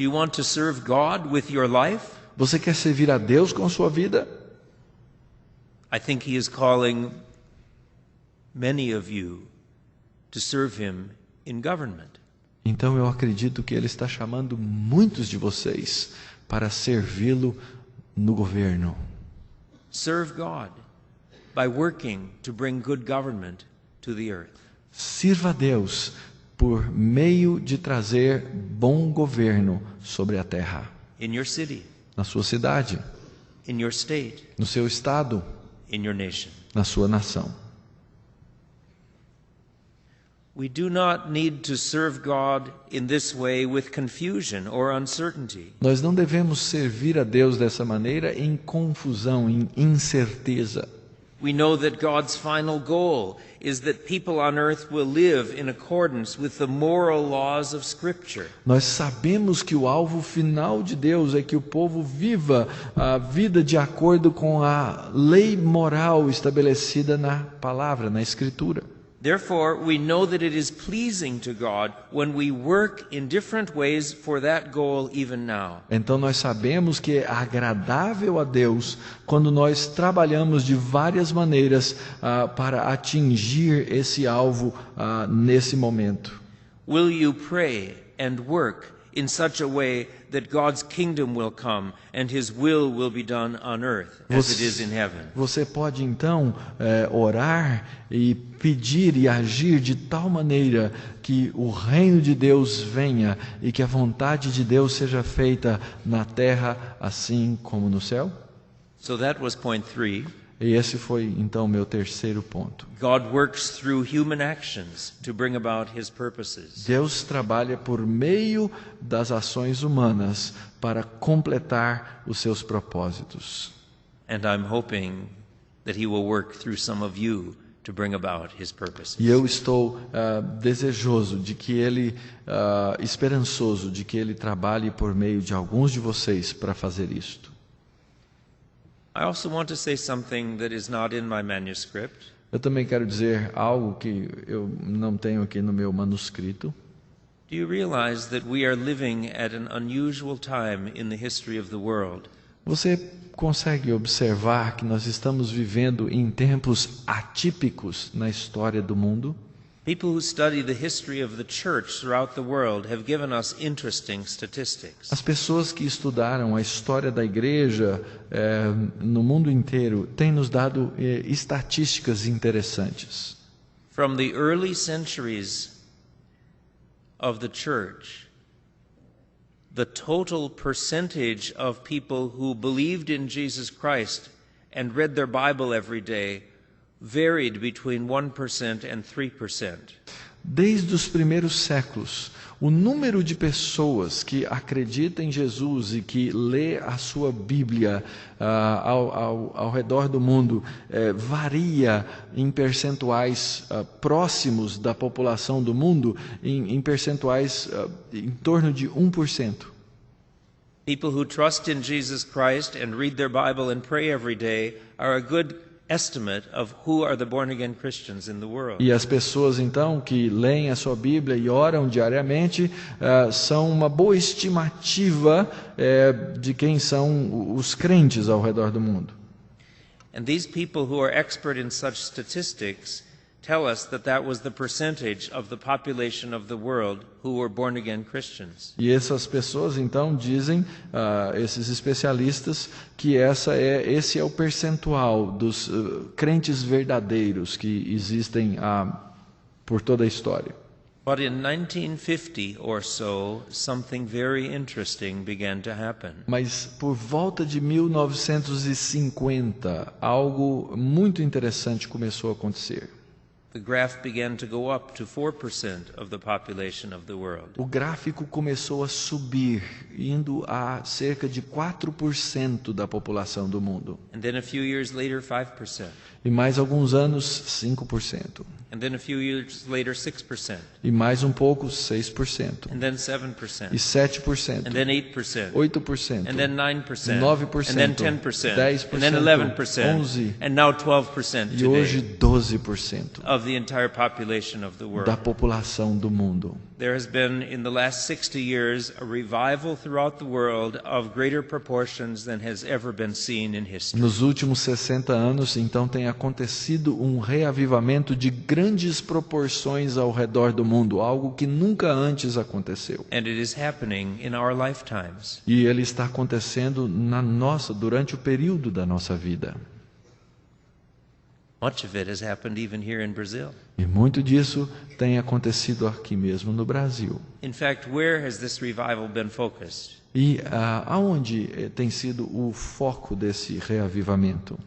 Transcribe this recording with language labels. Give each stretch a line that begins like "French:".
English: Do you want to serve God with your life?
Portuguese: Você quer servir a Deus com a sua vida?
English: I think He is calling many of you to serve Him in government.
Portuguese: Então eu acredito que Ele está chamando muitos de vocês para servi-lo no governo.
English: Serve God by working to bring good government to the earth.
Portuguese: Sirva a Deus por meio de trazer bom governo sobre a terra.
English: In your city,
Portuguese: Na sua cidade,
English: in your state,
Portuguese: no seu estado,
English: in your nation.
Portuguese: na sua nação.
English: We do not need to serve God in this way with confusion or uncertainty.
Portuguese: Nós não devemos servir a Deus dessa maneira em confusão, em incerteza.
English: We know that God's final goal is that people on earth will live in accordance with the moral laws of Scripture.
Portuguese: Nós sabemos que o alvo final de Deus é que o povo viva a vida de acordo com a lei moral estabelecida na palavra, na Escritura.
English: Therefore, we know that it is pleasing to God when we work in different ways for that goal even now.
Portuguese: Então nós sabemos que é agradável a Deus quando nós trabalhamos de várias maneiras para atingir esse alvo nesse momento.
English: Will you pray and work in such a way that God's kingdom will come and His will be done on earth as it is in heaven?
Portuguese: Você pode então orar e pedir e agir de tal maneira que o reino de Deus venha e que a vontade de Deus seja feita na terra assim como no céu?
English: So that was point 3.
Portuguese: E esse foi então meu terceiro ponto.
English: God works through human actions to bring about His purposes.
Portuguese: Deus trabalha por meio das ações humanas para completar os seus propósitos.
English: And I'm hoping that He will work through some of you to bring about His purposes.
Portuguese: E eu estou desejoso de que Ele, esperançoso de que Ele trabalhe por meio de alguns de vocês para fazer isto.
English: I also want to say something that is not in my manuscript.
Portuguese: Eu também quero dizer algo que eu não tenho aqui no meu manuscrito.
English: Do you realize that we are living at an unusual time in the history of the world?
Portuguese: Você consegue observar que nós estamos vivendo em tempos atípicos na história do mundo?
English: People who study the history of the church throughout the world have given us interesting statistics.
Portuguese: As pessoas que estudaram a história da igreja no mundo inteiro têm nos dado estatísticas interessantes.
English: From the early centuries of the church, the total percentage of people who believed in Jesus Christ and read their Bible every day varied between 1% and 3%.
Portuguese: Desde os primeiros séculos, o número de pessoas que acreditam em Jesus e que lê a sua Bíblia ao redor do mundo varia em percentuais próximos da população do mundo, em percentuais em torno de 1%.
English: People who trust in Jesus Christ and read their Bible and pray every day are a good estimate of who are the born-again Christians in the world.
Portuguese: E as pessoas, então, que leem a sua Bíblia e oram diariamente, são uma boa estimativa de quem são os crentes ao redor do mundo.
English: And these people who are expert in such statistics tell us that was the percentage of the population of the world who were born-again Christians.
Portuguese: E essas pessoas, então, dizem, esses especialistas, que esse é o percentual dos crentes verdadeiros que existem por toda a história.
English: But in 1950 or so, something very interesting began to happen.
Portuguese: Mas por volta de 1950, algo muito interessante começou a acontecer.
English: The graph began to go up to 4% of the population of the world.
Portuguese: O gráfico começou a subir, indo a cerca de 4% da população do mundo.
English: And then a few years later, 5%.
Portuguese: E mais alguns anos, 5%.
English: And then a few years later, 6%.
Portuguese: E mais um pouco, 6%.
English: And then 7%.
Portuguese: E 7%.
English: And then 8%.
Portuguese: 8%.
English: And then 9%.
Portuguese: 9%.
English: And then 10%.
Portuguese: 10%.
English: And then 11%.
Portuguese: 11%.
English: And now 12%
Portuguese: E hoje,
English: today
Portuguese: 12%
English: of the entire population of the
Portuguese: da
English: world.
Portuguese: população do mundo.
English: There has been, in the last 60 years, a revival throughout the world of greater proportions than has ever been seen in history.
Portuguese: Nos últimos 60 anos, então, tem acontecido um reavivamento de grandes proporções ao redor do mundo, algo que nunca antes aconteceu.
English: And it is happening in our lifetimes.
Portuguese: E ele está acontecendo durante o período da nossa vida.
English: Much of it has happened even here in Brazil.
Portuguese: E muito disso tem acontecido aqui mesmo no Brasil.
English: In fact, where has this revival been focused?
Portuguese: E aonde tem sido o foco desse reavivamento?